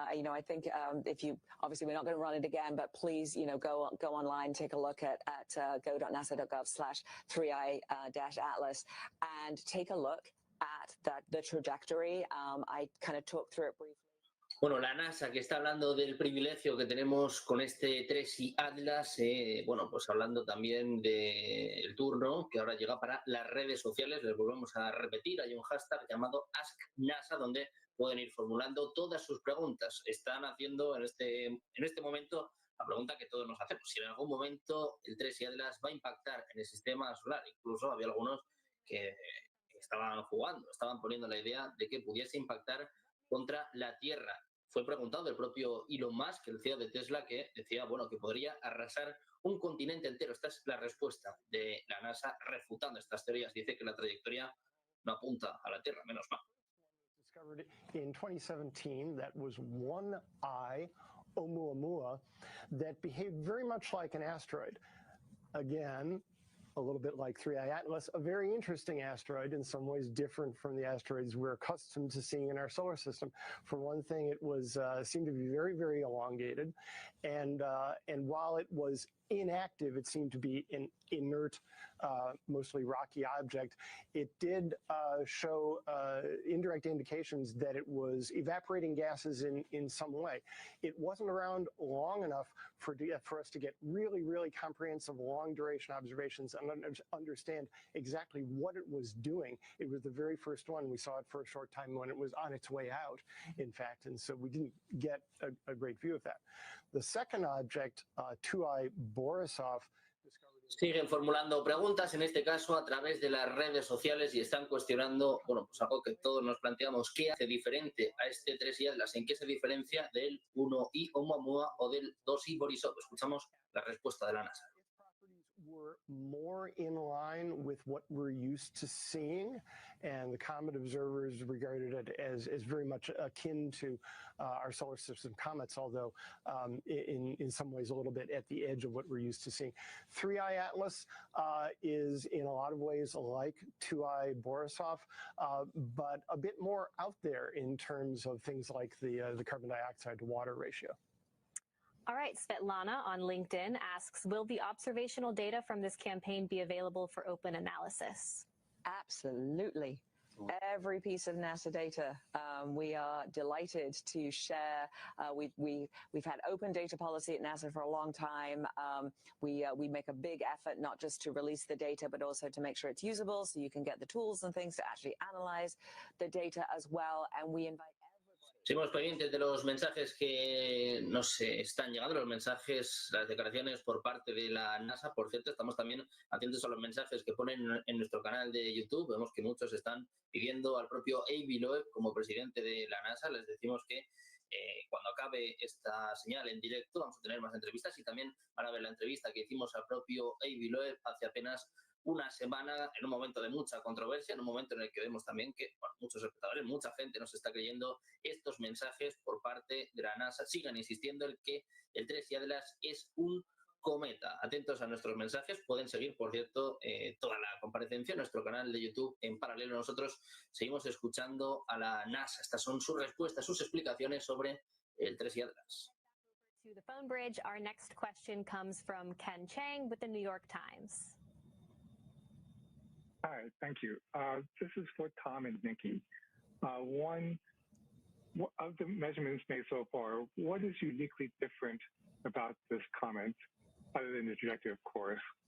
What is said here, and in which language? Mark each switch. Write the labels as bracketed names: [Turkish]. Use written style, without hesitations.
[English] I think if you, obviously we're not going to run it again, but please, go online, take a look at go.nasa.gov/3i-atlas and take a look at the trajectory. I kind of talked through it briefly. [Spanish] Bueno, la NASA, que está hablando del privilegio que tenemos con este 3I Atlas, bueno, pues hablando también del turno que ahora llega para las redes sociales, les volvemos a repetir, hay un hashtag llamado AskNASA donde pueden ir formulando todas sus preguntas. Están haciendo en este momento la pregunta que todos nos hacemos, si en algún momento el 3I Atlas va a impactar en el sistema solar. Incluso había algunos que estaban jugando, estaban poniendo la idea de que pudiese impactar contra la Tierra. Fue preguntado el propio Elon Musk, el CEO de Tesla, que decía, bueno, que podría arrasar un continente entero. Esta es la respuesta de la NASA refutando estas teorías. Dice que la trayectoria no apunta a la Tierra, menos mal. [English] Discovered in 2017 that was one eye Oumuamua that behaved very much like an asteroid. Again, a little bit like 3I Atlas, a very interesting asteroid, in some ways different from the asteroids we're accustomed to seeing in our solar system. For one thing, it was seemed to be very, very elongated, and while it was inactive, it seemed to be an inert, mostly rocky object. It did show indirect indications that it was evaporating gases in some way. It wasn't around long enough for us to get really, really comprehensive long-duration observations and understand exactly what it was doing. It was the very first one. We saw it for a short time when it was on its way out, in fact, and so we didn't get a great view of that. The second object, 2I Borisov, [Spanish] siguen formulando preguntas, en este caso a través de las redes sociales, y están cuestionando, bueno, pues algo que todos nos planteamos, ¿qué hace diferente a este 3I Atlas? ¿En qué se diferencia del 1I Oumuamua o del 2I Borisov? Escuchamos la respuesta de la NASA. [English] Were more in line with what we're used to seeing, and the comet observers regarded it as very much akin to our solar system comets, although in some ways a little bit at the edge of what we're used to seeing. 3I Atlas is in a lot of ways like 2I Borisov, but a bit more out there in terms of things like the carbon dioxide to water ratio. All right, Svetlana on LinkedIn asks, will the observational data from this campaign be available for open analysis? Absolutely. Every piece of NASA data, we are delighted to share. We've had open data policy at NASA for a long time. We make a big effort not just to release the data, but also to make sure it's usable, so you can get the tools and things to actually analyze the data as well. And we invite. [Spanish] Seguimos pendientes de los mensajes que nos están llegando, los mensajes, las declaraciones por parte de la NASA. Por cierto, estamos también atentos a los mensajes que ponen en nuestro canal de YouTube. Vemos que muchos están pidiendo al propio Avi Loeb como presidente de la NASA. Les decimos que cuando acabe esta señal en directo vamos a tener más entrevistas y también van a ver la entrevista que hicimos al propio Avi Loeb hace apenas una semana, en un momento de mucha controversia, en un momento en el que vemos también que muchos espectadores, mucha gente nos está creyendo estos mensajes por parte de la NASA. Sigan insistiendo en que el 3I Atlas es un cometa. Atentos a nuestros mensajes. Pueden seguir, por cierto, toda la comparecencia en nuestro canal de YouTube. En paralelo, nosotros seguimos escuchando a la NASA. Estas son sus respuestas, sus explicaciones sobre el 3I Atlas. [English] To the phone bridge, our next question comes from Ken Chang with the New York Times. Hi, thank you. This is for Tom and Nikki. One, of the measurements made so far, what is uniquely different about this comet, other than the trajectory, of course?